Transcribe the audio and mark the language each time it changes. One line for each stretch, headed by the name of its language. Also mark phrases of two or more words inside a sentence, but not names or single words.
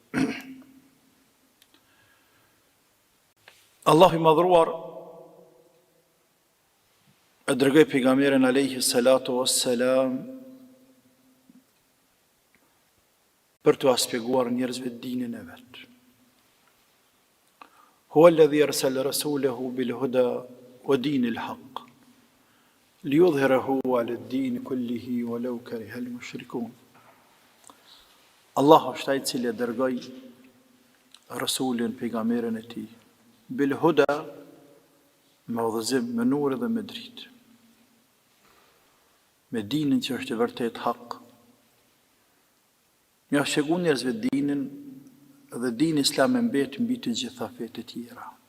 Albanian: Allahu i madhruar e dërgoi pejgamberin
Arabic: عليه الصلاة والسلام
Albanian: për të aspjeguar njerëzve dinin e vet.
Arabic: هو الذي أرسل رسوله بالهدى ودين الحق ليظهره على الدين كله ولو كره المشركون.
Albanian: Allahu është ai i cili dërgoi rasulin, pejgamberin e tij,
Arabic: بالهدى,
Albanian: me udhëzim, me nur dhe me dritë, me dinin që është i vërtet hak. Ja shegu njerëzve dinin dhe dini islam e mbet mbi të gjitha fetë e tjera.